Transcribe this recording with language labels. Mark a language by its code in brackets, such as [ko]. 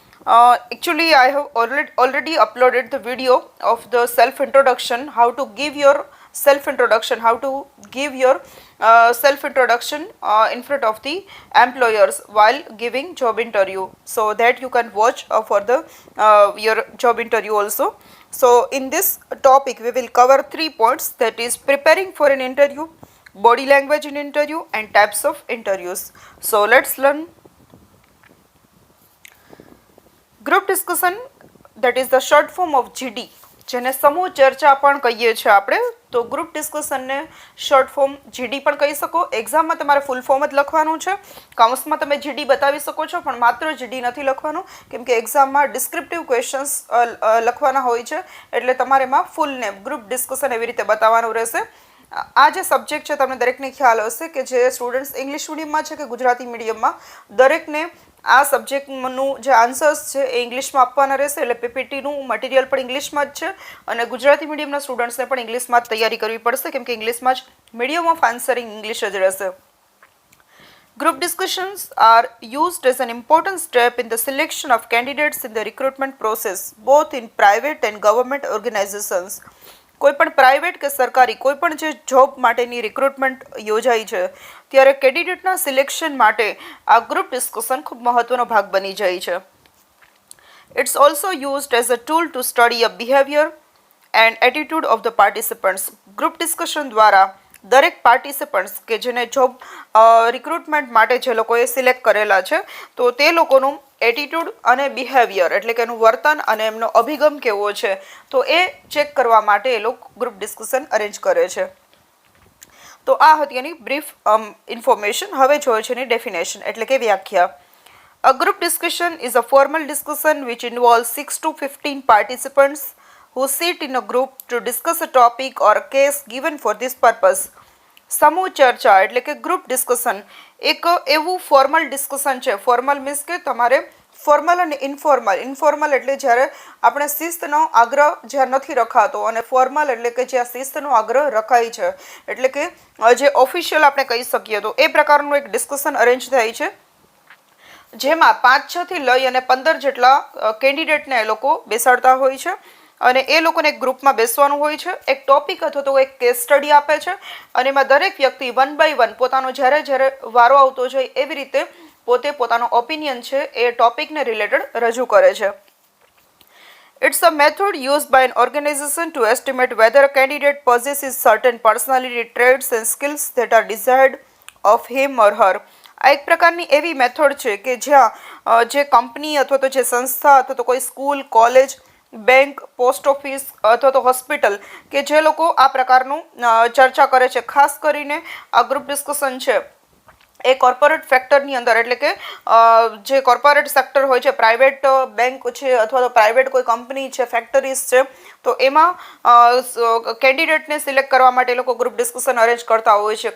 [en] Actually I have already uploaded the video of the self introduction, how to give your self introduction, how to give your self introduction in front of the employers while giving job interview, so that you can watch for the your job interview also. So in this topic we will cover 3 points, that is preparing for an interview, body language in interview and types of interviews. So let's learn. Group discussion that is the short form of GD, [gu] જેને સમૂહ ચર્ચા પણ કહીએ છીએ આપણે. તો group ડિસ્કશનને short form GD પણ કહી શકો. એક્ઝામમાં તમારે ફૂલ ફોર્મ જ લખવાનું છે, કાઉન્સમાં તમે જીડી બતાવી શકો છો પણ માત્ર જીડી નથી લખવાનું, કેમ કે એક્ઝામમાં ડિસ્ક્રિપ્ટિવ ક્વેશ્ચન્સ લખવાના હોય છે, એટલે તમારે એમાં ફૂલ નેમ ગ્રુપ ડિસ્કશન એવી રીતે બતાવવાનું રહેશે. આ જે સબ્જેક્ટ છે તમને દરેકને ખ્યાલ હશે કે જે સ્ટુડન્ટ્સ ઇંગ્લિશ મીડિયમમાં છે કે ગુજરાતી મીડિયમમાં, દરેકને આ સબ્જેક્ટનું જે આન્સર્સ છે એ ઇંગ્લિશમાં આપવાના રહેશે, એટલે પીપીટીનું મટીરિયલ પણ ઇંગ્લિશમાં જ છે અને ગુજરાતી મીડિયમના સ્ટુડન્ટ્સને પણ ઇંગ્લિશમાં જ તૈયારી કરવી પડશે, કેમ કે ઇંગ્લિશમાં જ મીડિયમ ઓફ આન્સરિંગ ઇંગ્લિશ જ રહેશે. [en] Group discussions are used as an important step in the selection of candidates in the recruitment process, both in private and government organizations. [gu] કોઈપણ પ્રાઇવેટ કે સરકારી કોઈપણ જે જોબ માટેની રિક્રુટમેન્ટ યોજાઈ છે ત્યારે કેન્ડિડેટના સિલેક્શન માટે આ ગ્રુપ ડિસ્કશન ખૂબ મહત્વનો ભાગ બની જાય છે. [en] It's also used as a tool to study a behaviour and attitude of the participants. [gu] Group discussion દ્વારા દરેક પાર્ટિસિપન્ટ્સ કે જેને જોબ રિક્રુટમેન્ટ માટે જે લોકોએ સિલેક્ટ કરેલા છે તો તે લોકોનું એટીટ્યુડ અને બિહેવિયર એટલે કે એનું વર્તન અને એમનો અભિગમ કેવો છે તો એ ચેક કરવા માટે એ લોકો ગ્રુપ ડિસ્કશન અરેન્જ કરે છે. તો આ હતી એની બ્રીફ ઇન્ફોર્મેશન. હવે જોઈએ છે એની ડેફિનેશન એટલે કે વ્યાખ્યા. [en] A group discussion is a formal discussion which involve 6 to 15 participants who sit in a group to discuss a topic or a case given for this purpose. [gu] સમૂહ ચર્ચા એટલે કે ગ્રુપ ડિસ્કશન એક એવું ફોર્મલ ડિસ્કશન છે. ફોર્મલ મીન્સ કે તમારે formal અને ઇન્ફોર્મલ એટલે જ્યારે આપણે શિસ્તનો આગ્રહ જ્યાં નથી રખાતો, અને ફોર્મલ એટલે કે જ્યાં શિસ્તનો આગ્રહ રખાય છે, એટલે કે જે ઓફિશિયલ આપણે કહી શકીએ તો એ પ્રકારનું એક ડિસ્કશન અરેન્જ થાય છે, જેમાં 5-6 થી લઈ અને 15 જેટલા કેન્ડિડેટને એ લોકો બેસાડતા હોય છે અને એ લોકોને એક ગ્રુપમાં બેસવાનું હોય છે. એક ટોપિક અથવા તો એક કેસ સ્ટડી આપે છે અને એમાં દરેક વ્યક્તિ 1 by 1 પોતાનો જ્યારે વારો આવતો જાય એવી રીતે પોતે પોતાનો ઓપિનિયન છે એ ટોપિકને રિલેટેડ રજૂ કરે છે. [en] It's a method used by an organization to estimate whether a candidate possesses certain personality traits and skills that are desired of him or her. [gu] આ એક પ્રકારની એવી મેથડ છે કે જ્યાં જે કંપની અથવા તો જે સંસ્થા અથવા તો કોઈ school, college, bank, post office અથવા તો હોસ્પિટલ કે જે લોકો આ પ્રકારનું ચર્ચા કરે છે, ખાસ કરીને આ ગ્રુપ ડિસ્કશન છે એ કોર્પોરેટ ફેક્ટરની અંદર, એટલે કે જે કોર્પોરેટ સેક્ટર હોય છે, પ્રાઇવેટ બેંક છે અથવા તો પ્રાઇવેટ કોઈ કંપની છે, ફેક્ટરીઝ છે, તો એમાં કેન્ડિડેટને સિલેક્ટ કરવા માટે એ લોકો ગ્રુપ ડિસ્કશન અરેન્જ કરતા હોય છે.